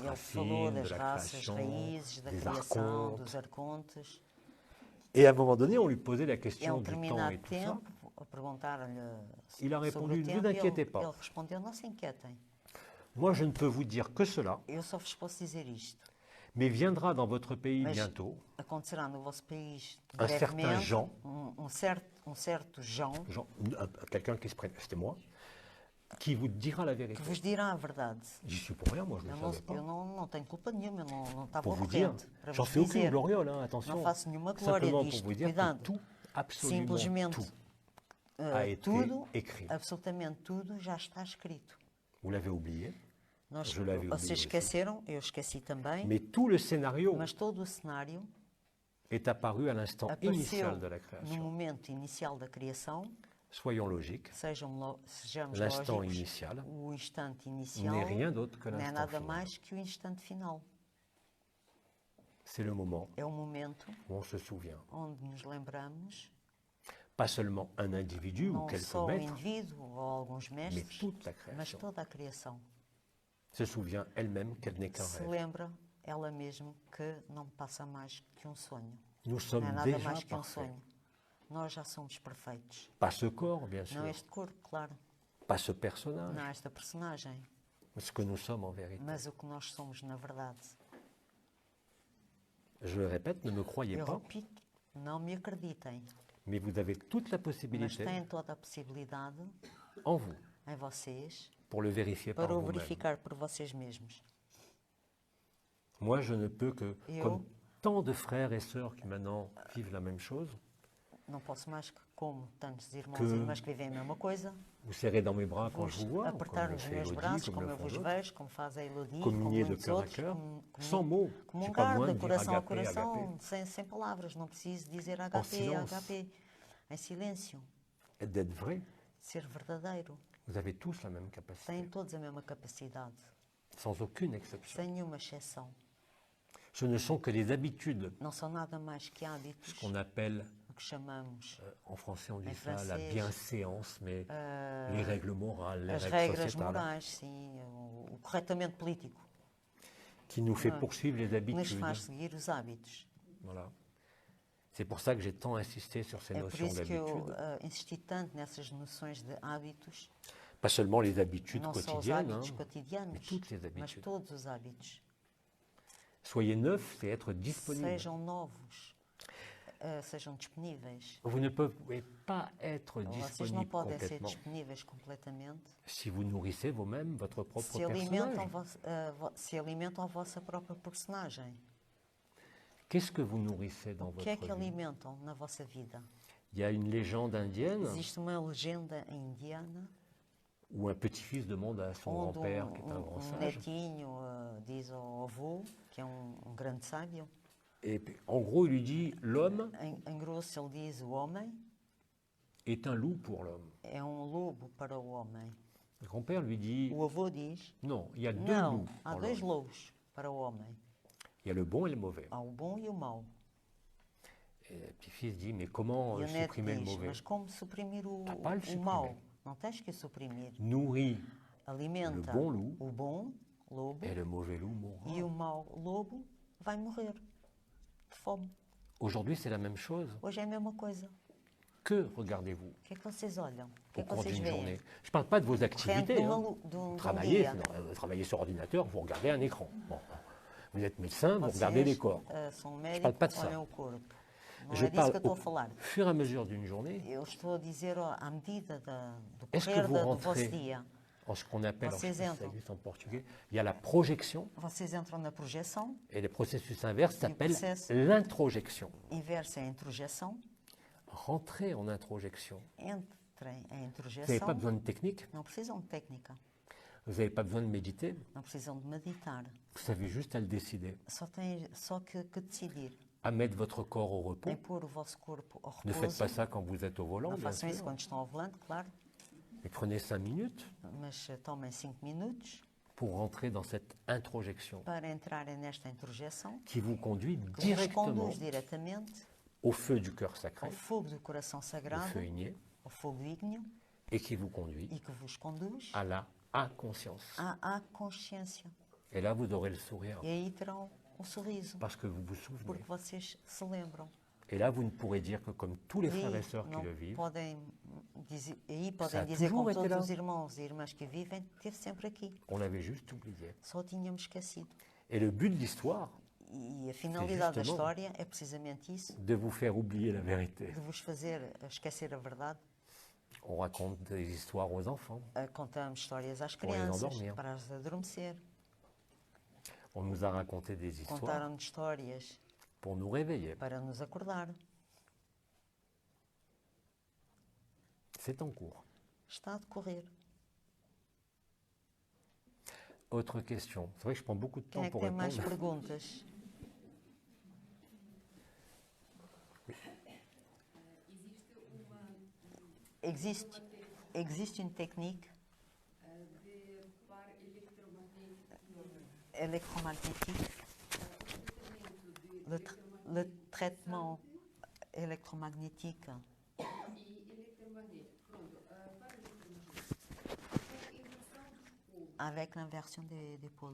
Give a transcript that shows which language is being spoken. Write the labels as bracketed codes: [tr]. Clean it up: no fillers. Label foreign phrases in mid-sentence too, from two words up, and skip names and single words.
[pt] ele falou [fr] racines, de [pt] das [fr] la [pt] raças [fr] création, [pt] raízes, da [fr] des [pt] criação, [fr] archontes. [pt] dos arcontes. [fr] Et à un moment donné, on lui posait la [pt] E a [fr] question du temps [pt] determinado [fr] et tout ça. [pt] tempo, a perguntaram-lhe [fr] Il a [pt] sobre [fr] répondu, [pt] o [fr] ne vous [pt] tempo, [fr] inquiétez pas. [pt] ele respondeu, não se inquietem, [fr] Moi, je ne peux vous dire que cela, [pt] eu só vos posso dizer isto. [fr] mais viendra dans votre pays [pt] Mas [fr] bientôt [pt] acontecerá no vosso país [fr] un certain [pt] brevemente [fr] Jean, [pt] um certo João [fr] quelqu'un qui se prenne, c'était moi, qui vous dira la vérité. [pt] que vos dirá a verdade. [fr] J'y suis pour rien, moi, je ne [pt] Eu [fr] le [pt] não, [fr] savais pas. [pt] eu não tenho culpa nenhuma, eu não estava [fr] Pour [pt] ao [fr] vous dire, [pt] corrente. Para [fr] j'en [pt] vos [fr] fais aucune [pt] dizer, [fr] gloriole, hein, attention. [pt] não faço nenhuma glória [fr] Simplement pour [pt] disto, [fr] vous dire que [pt] cuidado. [fr] tout, absolument [pt] Simplesmente, [fr] tout, a été [pt] tudo, [fr] écrit. [pt] absolutamente tudo já está escrito. [fr] Vous l'avez oublié, [pt] Nós, [fr] Je l'avais oublié [pt] vocês [fr] aussi. [pt] esqueceram, eu esqueci também, [fr] mais tout le scénario [pt] mas todo o cenário [fr] est apparu à l'instant [pt] apareceu [fr] initial de la [pt] no [fr] création. [pt] momento inicial da criação. [fr] Soyons logiques, [pt] Sejamos [fr] l'instant [pt] lógicos, [fr] initial [pt] o instante inicial [fr] n'est rien d'autre que [pt] não é [fr] l'instant [pt] nada [fr] final. [pt] mais que o instante final. [fr] C'est le moment [pt] É o momento [fr] où on se souvient. [pt] onde nos lembramos, [fr] Pas seulement un individu ou [pt] não [fr] quelques [pt] só o [fr] maîtres, [pt] indivíduo ou alguns [fr] mais [pt] mestres, [fr] toute la [pt] mas [fr] création [pt] toda a criação. [fr] se souvient elle-même qu'elle n'est qu'un [pt] Se [fr] rêve. [pt] lembra ela mesma que não passa mais que um sonho. [fr] Nous [pt] Não [fr] sommes [pt] é nada [fr] déjà [pt] mais que um [fr] parfaits. [pt] sonho. Nós já somos perfeitos. [fr] Pas ce corps, bien sûr, [pt] Não este corpo, claro. [fr] pas ce personnage, [pt] Não esta personagem. [fr] mais ce que nous sommes en vérité. [pt] Mas o que nós somos na verdade. [fr] Je le répète, ne me croyez [pt] Eu [fr] pas, [pt] repito, não me acreditem. [fr] mais vous avez toute la [pt] Mas [fr] possibilité [pt] têm toda a possibilidade [fr] en vous [pt] em vocês [fr] pour le vérifier par [pt] para o [fr] vous-même. [pt] verificar por vocês mesmos. [fr] Moi, je ne peux que, Et comme oh. tant de frères et sœurs qui maintenant vivent la même chose, [pt] Não posso mais que, como tantos irmãos [fr] Que- [pt] e irmãs que vivem a mesma coisa, [fr] vous serrez dans mes bras quand je [pt] vos [fr] vous vois, [pt] apertar [fr] comme le [pt] nos [fr] fait [pt] meus [fr] Elodie, [pt] braços, [fr] comme [pt] como [fr] le [pt] eu [fr] font [pt] vos [fr] d'autres, [pt] vejo, como faz a Elodie, como [fr] communier de [pt] muitos [fr] cœur à [pt] outros, [fr] cœur, [pt] como [fr] sans mots. [pt] como [fr] J'ai [pt] um [fr] pas gar besoin [pt] de [fr] de dire [pt] coração a [fr] agapé, [pt] coração, [fr] agapé. [pt] sem palavras. Não preciso dizer [fr] En HP, silence. [pt] HP. Em silêncio. [fr] Et d'être vrai, [pt] Ser verdadeiro. [fr] vous avez tous la même capacité, [pt] Têm todos a mesma capacidade. [fr] sans aucune exception. [pt] Sem nenhuma exceção. [fr] Ce ne sont que les habitudes, [pt] Não são nada mais que hábitos, [fr] ce qu'on appelle, [pt] o que chamamos [fr] en français on dit En ça, la français, bienséance, mais les règles morales, les [pt] as [fr] règles [pt] regras [fr] sociétales, [pt] morais, sim, o corretamento político, [fr] qui nous fait Ouais. poursuivre les [pt] que nos [fr] habitudes. [pt] faz seguir os hábitos. [fr] Voilà. C'est pour ça que j'ai tant insisté sur ces [pt] É por [fr] notions [pt] isso que eu [fr] d'habitude. [pt] insisti tanto nessas noções de hábitos, [fr] Pas seulement les habitudes [pt] não só os [fr] quotidiennes, [pt] hábitos [fr] hein, [pt] cotidianos, [fr] mais toutes les [pt] mas [fr] habitudes. [pt] todos os hábitos. [fr] Soyez neufs et être disponibles. [pt] Sejam novos, sejam disponíveis. [fr] Vous ne pouvez pas être [pt] Vocês não [fr] disponible [pt] podem ser [fr] complètement [pt] disponíveis completamente [fr] si vous nourrissez vous-même votre propre [pt] se alimentam, [fr] personnage. [pt] se alimentam a vossa própria personagem. [fr] Qu'est-ce que vous nourrissez dans [pt] O que [fr] votre [pt] é que [fr] vie? [pt] alimentam na vossa vida? [fr] Il y a une légende indienne [pt] Existe uma legenda indiana [fr] où un petit-fils demande à son [pt] onde [fr] grand-père, qui est un grand sage, [pt] netinho diz ao avô, que é um grande sábio, [fr] et puis, en gros il lui dit, l'homme [pt] em grosso ele diz o homem [fr] est un loup pour l'homme. [pt] é lobo para o homem. [fr] Le grand-père lui dit, [pt] O avô diz, [fr] non, il y a deux [pt] não, [fr] loups [pt] há [fr] pour [pt] dois [fr] l'homme. [pt] lobos para o homem. [fr] Il y a le bon et le mauvais. [pt] Há o bom e o mau. [fr] Et le petit-fils dit, mais comment [pt] E o neto [fr] supprimer le [pt] diz, [fr] mauvais? [pt] mas como suprimir [fr] T'as pas le [pt] o mau? [fr] supprimer. [pt] Não tens que o suprimir. [fr] Nourris [pt] Alimenta [fr] Le bon loup. [pt] o bom lobo [fr] et le mauvais loup mourra. [pt] e o mau lobo vai morrer de fome. [fr] Aujourd'hui, c'est la même chose. [pt] Hoje é a mesma coisa. [fr] Que regardez-vous [pt] O que é que vocês olham? O que [fr] au [pt] é que [fr] cours [pt] vocês [fr] d'une [pt] veem? [fr] journée? Je ne parle pas de vos [pt] Corrente [fr] activités. [pt] de, [fr] hein. [pt] de um [fr] Travaillez, [pt] dia. [fr] travaillez sur ordinateur, vous regardez un écran. Bon. Vous êtes médecin, vous [pt] Vocês [fr] regardez les corps. [pt] são [fr] parle pas de [pt] médicos, [fr] ça. [pt] olham o corpo. Não [fr] Je [pt] é disso [fr] parle [pt] que eu estou [fr] au [pt] a falar. [fr] fur et à mesure d'une journée, [pt] Eu estou a dizer à medida do [fr] Est-ce que [pt] correr [fr] vous [pt] do [fr] rentrez [pt] vosso dia. [fr] en ce qu'on appelle, alors, je sais [pt] Vocês [fr] pas si ça [pt] entram. [fr] existe en portugais, il y a la projection [pt] Vocês entram na projeção, [fr] et le processus inverse s'appelle [pt] process- [fr] l'introjection. [pt] inversa é a introjeção, [fr] Rentrez en introjection. [pt] entrem em [fr] Vous n'avez [pt] introjeção. [fr] pas besoin de technique, [pt] Não precisam de técnica, [fr] vous n'avez pas besoin de méditer, [pt] não precisam de meditar. [fr] vous avez juste à le décider, [pt] Só que decidir [fr] à mettre votre corps au repos. [pt] em pôr o vosso corpo ao [fr] Ne faites [pt] repouso. [fr] pas ça quand vous êtes au volant, [pt] Não [fr] bien [pt] façam isso [fr] sûr. [pt] quando estão ao volante, claro, [fr] Mais prenez 5 minutes [pt] mas tomem 5 minutos [fr] pour rentrer dans cette introjection [pt] para entrarem nesta introjeção [fr] qui vous conduit [pt] que vos [fr] directement [pt] conduz diretamente [fr] au feu du cœur sacré, [pt] ao fogo do coração [fr] au [pt] sagrado, [fr] feu igné, [pt] ao fogo ígneo, [fr] et qui vous conduit [pt] e que vos conduz [fr] à la inconscience. [pt] à consciência. [fr] Et là, vous aurez le sourire, [pt] E aí terão um sorriso, [fr] parce que vous vous souvenez. [pt] porque vocês se lembram. [fr] Et là, vous ne pourrez dire que comme tous les [pt] E [fr] frères et [pt] aí [fr] sœurs qui [pt] não [fr] le vivent, [pt] podem dizer, aí [fr] Ça [pt] podem [fr] a [pt] dizer [fr] toujours [pt] como [fr] été [pt] todos [fr] là. [pt] os irmãos e irmãs que vivem, esteve sempre aqui. [fr] on l'avait juste oublié. [pt] Só o tínhamos esquecido. [fr] Et le but de l'histoire, [pt] E a finalidade da [fr] justement- [pt] história é precisamente isso, [fr] de vous faire oublier la vérité. [pt] de vos fazer esquecer a verdade. [fr] On raconte des histoires aux enfants. [pt] Contamos histórias às [fr] Pour les [pt] crianças [fr] endormir. [pt] para as adormecer. [fr] On nous a raconté des histoires [pt] Contaram-nos histórias [fr] pour nous réveiller. [pt] para nos acordar. [fr] C'est en cours. [pt] Está a decorrer. [fr] Autre question. C'est vrai que je prends beaucoup de [pt] Quem [fr] temps [pt] é que [fr] pour [pt] tem mais [fr] répondre. [pt] perguntas? [fr] Existe une technique électromagnétique, le traitement électromagnétique avec l'inversion des pôles.